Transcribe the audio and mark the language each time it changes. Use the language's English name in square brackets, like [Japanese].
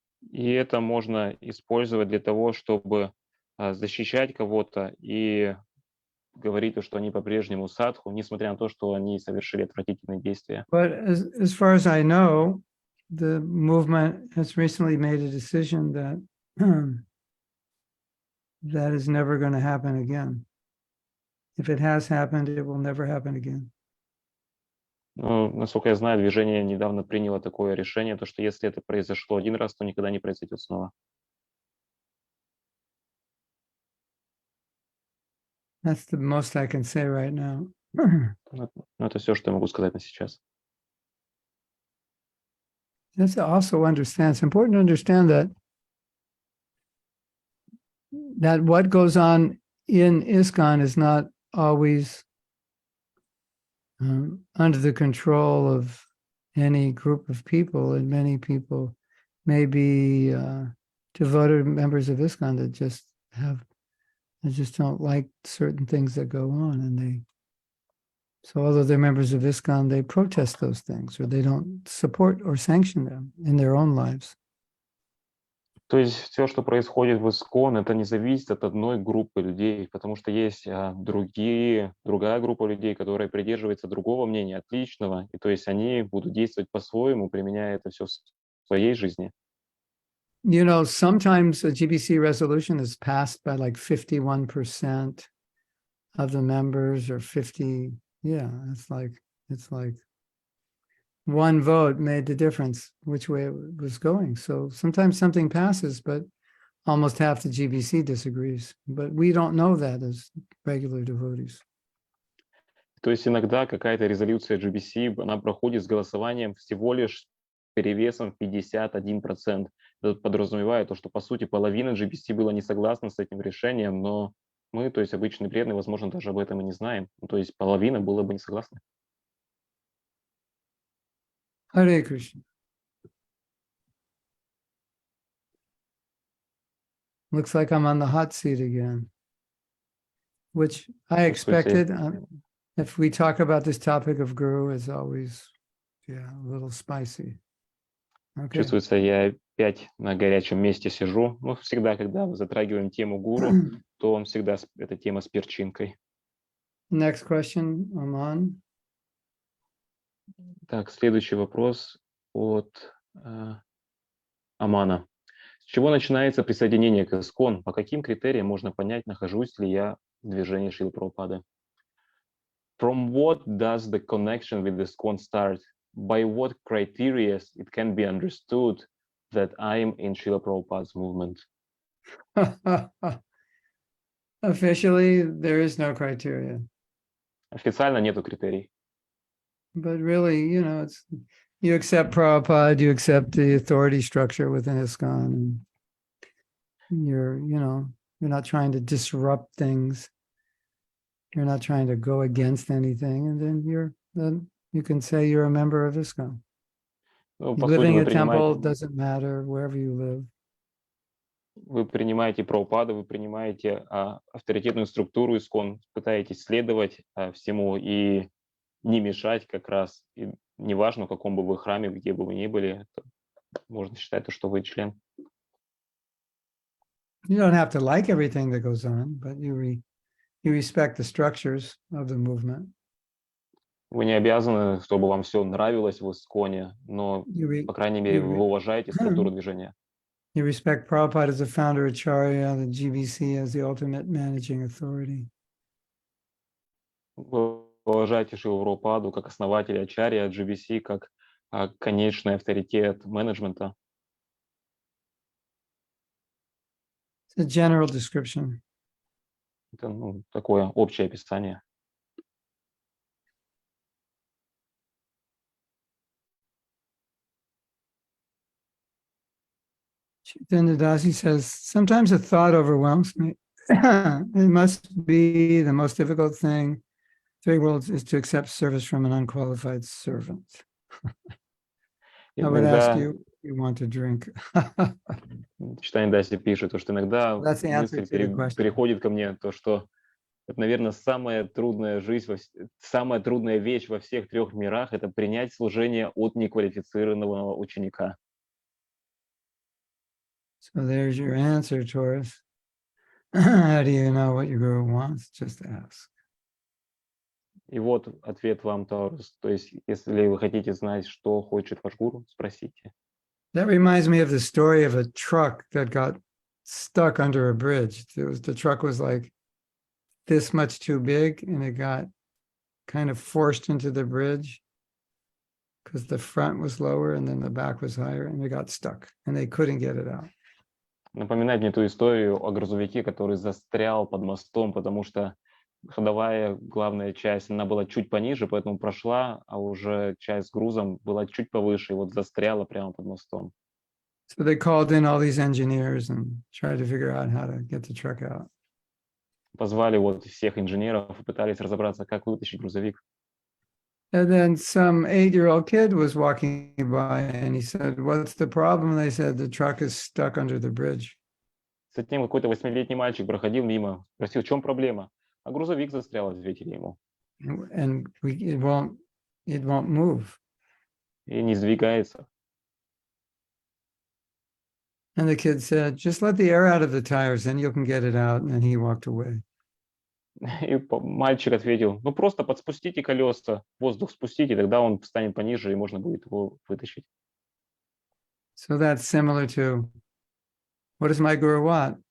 [Russian] И это можно использовать для того, чтобы защищать кого-то и говорить, что они по-прежнему садху, несмотря на то, что они совершили отвратительные действия. [English] But as far as I know, the movement has recently made a decision that that is never going to happen again. If it has happened, it will never happen again. [Russian] Но, насколько я знаю, движение недавно приняло такое решение, то что если это произошло один раз, то никогда не произойдет снова. [English] That's the most I can say right now. [Russian] Но это все, что я могу сказать на сейчас. [English] It's important to understand that what goes on in ISKCON is not always under the control of any group of people, and many people may be devoted members of ISKCON that just don't like certain things that go on, so although they're members of ISKCON, they protest those things, or they don't support or sanction them in their own lives. [Russian] То есть все, что происходит в ИСККОН, это не зависит от одной группы людей, потому что есть другая группа людей, которая придерживается другого мнения, отличного, и то есть они будут действовать по-своему, применяя это все в своей жизни. [English] You know, sometimes a GBC resolution is passed by like 51% of the members, or 50. Yeah, it's like one vote made the difference which way it was going. So sometimes something passes, but almost half the GBC disagrees. But we don't know that as regular devotees. [Russian] То есть иногда какая-то резолюция GBC, она проходит с голосованием всего лишь перевесом 51%. Это подразумевает то, что, по сути, половина GBC была не согласна с этим решением, но Мы, то есть обычные преданные, возможно, даже об этом и не знаем. Ну, то есть половина было бы не согласна. [English] Hare Krishna. Looks like I'm on the hot seat again, which I [Russian] Чувствуете, [English] expected. If we talk about this topic of guru, it's always, yeah, a little spicy. Okay. [Russian] чувствуется, я опять на горячем месте сижу. Ну, всегда, когда мы затрагиваем тему гуру, то он всегда эта тема с перчинкой. [English] Next question, Aman. [Russian] Так, следующий вопрос от Амана. С чего начинается присоединение к ИСККОН? По каким критериям можно понять, нахожусь ли я в движении Шрилы Прабхупады? [English] From what does the connection with ISKCON start? By what criteria it can be understood that I am in Srila Prabhupada's movement? Officially, there is no criteria, [Russian] Официально нету критерий. [English] but really, you know, it's you accept Prabhupada, you accept the authority structure within ISKCON, and you're not trying to disrupt things. You're not trying to go against anything, and then you can say you're a member of ISKCON. [Russian] Ну, по сути, [English] Living in [Russian] вы [English] a temple [Russian] принимаете, [English] doesn't matter wherever you live. [Russian] вы принимаете Прабхупаду, вы принимаете авторитетную структуру ИСККОН, пытаетесь следовать всему и не мешать как раз. И неважно, в каком бы вы храме, где бы вы ни были, можно считать, что вы член. [English] You don't have to like everything that goes on, but you respect the structures of the movement. [Russian] Вы не обязаны, чтобы вам все нравилось в ИСККОНе, но, по крайней мере, вы уважаете структуру движения. [English] You respect Prabhupada as the founder Acharya, the GBC as the ultimate managing authority. [Russian] Вы уважаете Шрилу Прабхупаду как основателя Ачарья, GBC как конечный авторитет менеджмента. [English] It's a general description. [Russian] Это такое общее описание. [English] Chaitanya Dasi says, sometimes a thought overwhelms me. It must be the most difficult thing. Three worlds is to accept service from an unqualified servant. I would ask you, you want to drink. [Russian] Читание Даси пишет, что иногда [English] That's the answer [Russian] мысль [English] to the question. [Russian] переходит ко мне, то, что это, наверное, самая трудная самая трудная вещь во всех трех мирах — это принять служение от неквалифицированного ученика. [English] So there's your answer, Taurus. How do you know what your guru wants? Just ask. [Russian] И вот ответ вам, Таурус. То есть, если вы хотите знать, что хочет ваш гуру, спросите. [English] That reminds me of the story of a truck that got stuck under a bridge. The truck was like this much too big, and it got kind of forced into the bridge because the front was lower and then the back was higher, and it got stuck, and they couldn't get it out. [Russian] Напоминает мне ту историю о грузовике, который застрял под мостом, потому что ходовая главная часть, она была чуть пониже, поэтому прошла, а уже часть с грузом была чуть повыше, и вот застряла прямо под мостом. [English] So they called in all these engineers and tried to figure out how to get the truck out. [Russian] Позвали вот всех инженеров и пытались разобраться, как вытащить грузовик. [English] And then some 8-year-old kid was walking by and he said, "What's the problem?" They said, "The truck is stuck under the bridge." [Russian] Затем какой-то 8-летний мальчик проходил мимо, спросил, в чем проблема? А грузовик застрял, ответили ему. [English] And it won't move. [Russian] И не сдвигается. [English] And the kid said, "Just let the air out of the tires, then you can get it out." And he walked away. [Russian] И мальчик ответил, просто подспустите колеса, воздух спустите, тогда он станет пониже, и можно будет его вытащить. [English] So that's similar to, what does my guru want?